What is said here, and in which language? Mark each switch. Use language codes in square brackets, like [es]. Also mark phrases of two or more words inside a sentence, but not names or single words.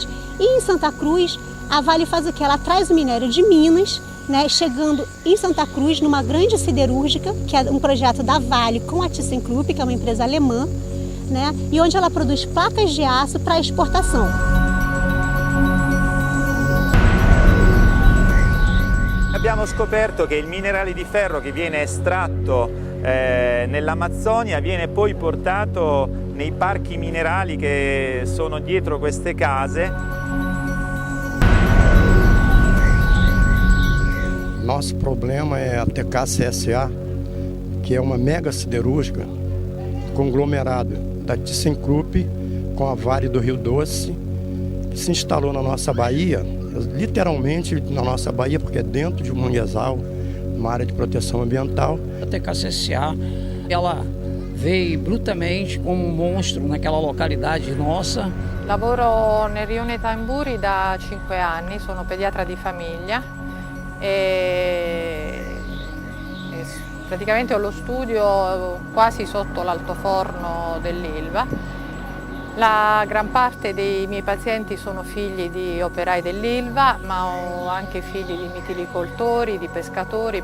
[pt] E em Santa Cruz, a Vale faz o que? Ela traz o minério de Minas, né, chegando em Santa Cruz numa grande siderúrgica, que é um projeto da Vale com a ThyssenKrupp, que é uma empresa alemã, né, e onde ela produz placas de aço para exportação. [it] Abbiamo scoperto che il minerale di ferro che viene estratto nell'Amazzonia viene poi portato nei parchi minerali che sono dietro queste case. [pt] Nosso problema é a TK-CSA, que é uma mega siderúrgica, conglomerado da ThyssenKrupp com a Vale do Rio Doce, que se instalou na nossa Bahia, literalmente na nossa Bahia, porque é dentro de um manguezal, uma área de proteção ambiental. A TK-CSA, ela veio brutamente como um monstro naquela localidade nossa. [it] Lavoro nel rione Tamburi da 5 anni, sono pediatra di famiglia e Praticamente ho lo studio quasi sotto l'altoforno dell'Ilva. La gran parte dei miei pazienti sono figli di operai dell'Ilva, ma ho anche figli di mitilicoltori, di pescatori.